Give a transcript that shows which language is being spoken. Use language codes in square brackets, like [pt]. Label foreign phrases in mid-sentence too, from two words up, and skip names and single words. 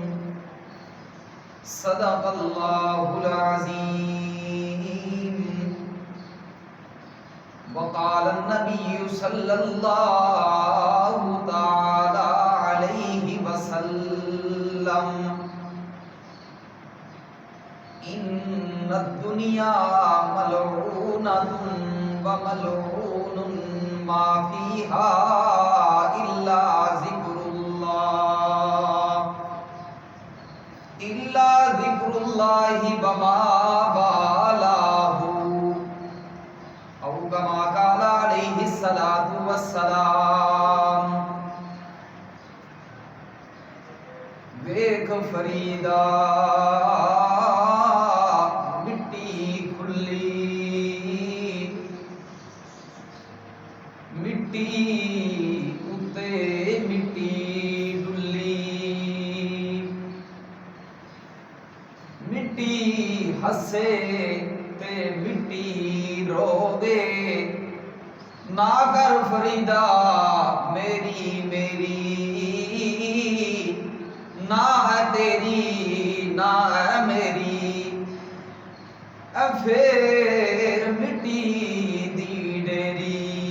[ar] صدق الله العظيم وقال النبي صلى الله تعالى عليه وسلم إن الدنيا ملعونة وملعون ما فيها إلا ذكر الله وما والاه أو كما قال عليه الصلاة والسلام [pa] ویک فریدا مٹی کھلی مٹی اتے مٹی ڈلی مٹی ہسے تے مٹی روے نہ کر فریدا میری میری نہ ہے تیری نہ ہے میری پھر مٹی دی ڈیری